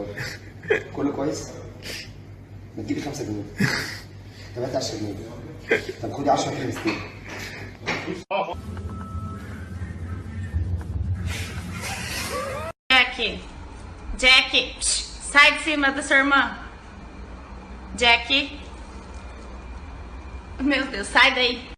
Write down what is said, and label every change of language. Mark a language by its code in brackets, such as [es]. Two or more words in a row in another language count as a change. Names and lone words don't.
[ar] كله كويس؟ ما تجيبي 5 جنيه. طب هاتي 10 جنيه. طب خدي 10 كيلو ستيك. [pt] Jack, sai de cima da sua irmã. Jack. Meu Deus, sai daí.